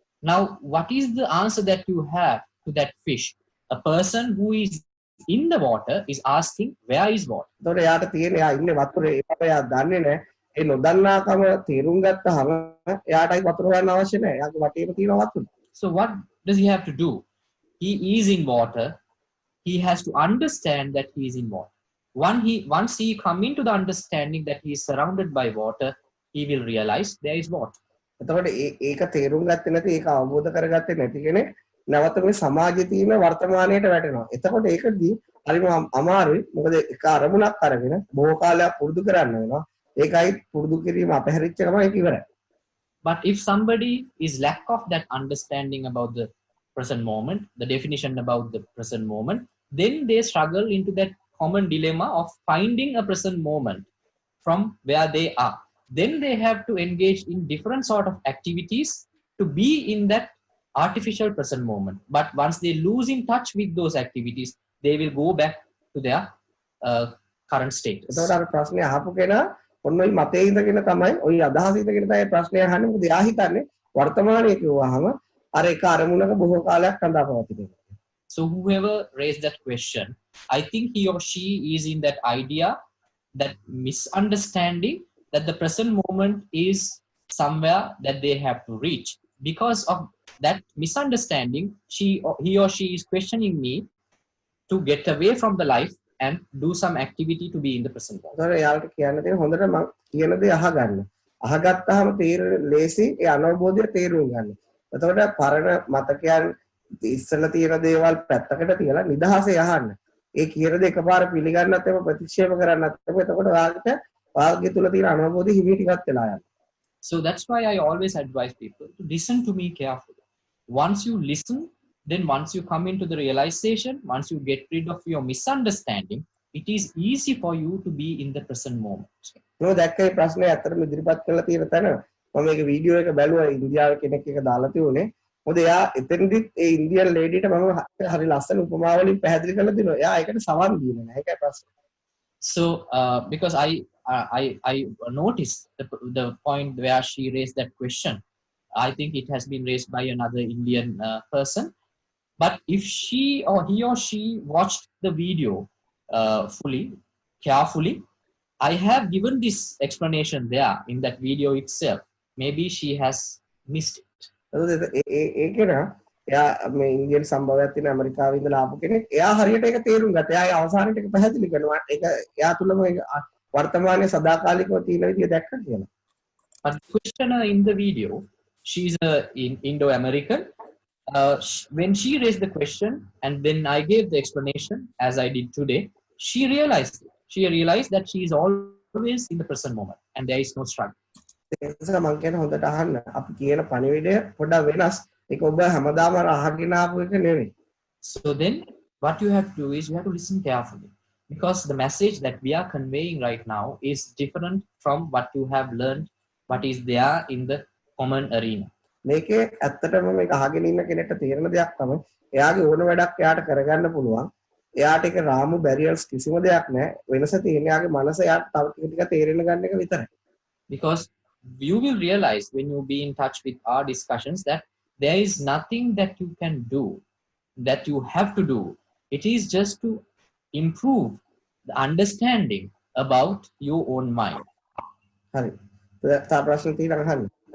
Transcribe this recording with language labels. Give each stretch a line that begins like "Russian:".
English: Now what is the answer that you have to that fish? A person who is in the water is asking where is water.
Sinhala: එතකොට එයාට තියෙන්නේ එයා ඉන්නේ වතුරේ ඒක එයා දන්නේ නැහැ. ඒ නොදන්නාකම තේරුම් ගත්තාම එයාටයි වතුර හොයන්න අවශ්‍ය නැහැ. එයාගේ වටේම තියෙන වතුර.
English: So what does he have to do? He is in water. He has to understand that he is in water. Once he come into the understanding that he is surrounded by water, he will realize there is water.
Sinhala: එතකොට ඒක තේරුම් ගත්තේ නැති ඒක අවබෝධ කරගත්තේ නැති කෙනෙක් නැවත මේ සමාජයේ තියෙන වර්තමානයට වැටෙනවා. එතකොට ඒකදී හරිම අමාරුයි. මොකද ඒක අරමුණක් අරගෙන බොහෝ කාලයක් පුරුදු කරන්න වෙනවා. ඒකයි පුරුදු කිරීම අපහැරිච්ච ගමන් ඒක ඉවරයි.
English: But if somebody is lack of that understanding about the present moment, the definition about the present moment, then they struggle into that common dilemma of finding a present moment from where they are. Then they have to engage in different sort of activities to be in that artificial present moment. But once they lose in touch with those activities, they will go back to their current status.
Sinhala: එතකොට අර ප්‍රශ්නේ අහපු කෙනා ඔන්න ඔය මතේ ඉඳගෙන තමයි ඔය අදහස ඉඳගෙන තමයි ප්‍රශ්නේ අහන්නේ. මොකද එයා හිතන්නේ වර්තමානයේ කිව්වහම අර එක අරමුණක බොහෝ කාලයක් රඳා පවතින.
English: So whoever raised that question, I think he or she is in that idea, that misunderstanding that the present moment is somewhere that they have to reach. Because of that misunderstanding, he or she is questioning me to get away from the life and do some activity to be in the present moment.
Sinhala: ඒතකොට එයාලට කියන්න තියෙන හොඳට මම කියන දේ අහගන්න. අහගත්තාම තේරෙන ලේසි ඒ අනවබෝධය තේරුම් ගන්න. එතකොට පරණ මතකයන් ඉස්සෙල්ලා තියෙන දේවල් පැත්තකට තියලා නිදහසේ අහන්න. ඒ කියන දේ එකපාර පිළිගන්නත් එපා ප්‍රතික්ෂේප කරන්නත් එපා. එතකොට ඔයාලට වාග්ය තුල තියෙන අනවබෝධය හිමීට ඉවත් වෙලා යනවා.
English: So that's why I always advise people to listen to me carefully. Once you listen, then once you come into the realization, once you get rid of your misunderstanding, it is easy for you to be in the present moment.
Sinhala: නෝ දැක්කේ ප්‍රශ්නේ අතරම ඉදිරිපත් කරලා තියෙන තැන මම මේක video එක බැලුවා ඉන්දියාවේ කෙනෙක් එක දාලා තියුනේ. මොකද එයා එතනදිත් ඒ ඉන්දියන් ලේඩිට මම හරි ලස්සන උපමා වලින් පැහැදිලි කරලා දෙනවා. එයා ඒකට සවන් දීලා නැහැ. ඒකයි ප්‍රශ්නේ.
English: So because I noticed the point where she raised that question. I think it has been raised by another Indian person. But if he or she watched the video fully, carefully, I have given this explanation there in that video itself. Maybe she has missed it.
Sinhala: ඒකේන එයා මේ Indian සම්භවයක් තියෙන ඇමරිකාවේ ඉඳලා ආපු කෙනෙක්. එයා හරියට ඒක තේරුම් ගත්තා. එයා අවසානයේ ඒක පැහැදිලි කරනවා. ඒක එයා තුලම වර්තමානයේ සදාකාලිකව තියෙන විදිය දැක්කා කියලා.
English: But the questioner in the video, she's in Indo-American. When she raised the question and then I gave the explanation as I did today, she realized it. She realized that she is always in the present moment and there is no struggle.
Sinhala: ඒ නිසා මම කියන හොඳට අහන්න. අපි කියන පණිවිඩය පොඩ්ඩක් වෙනස්. ඒක ඔබ හැමදාම අහගෙන ආපු එක නෙවෙයි.
English: So then what you have to do is you have to listen carefully, because the message that we are conveying right now is different from what you have learned, what is there in the common arena.
Sinhala: මේකේ ඇත්තටම මේක අහගෙන ඉන්න කෙනෙක්ට තේරෙන දෙයක් තමයි එයාගේ ඕන වැඩක් එයාට කරගන්න පුළුවන්. එයාට ඒක රාමු බැරියර්ස් කිසිම දෙයක් නැහැ. වෙනස තියෙන්නේ එයාගේ මනස එයාට තව ටික ටික තේරෙන්න ගන්න එක විතරයි.
English: Because you will realize when you be in touch with our discussions that there is nothing that you can do, that you have to do. It is just to improve the understanding about your own mind.
Sinhala: හරි. තා ප්‍රශ්න තියෙනවා අහන්න.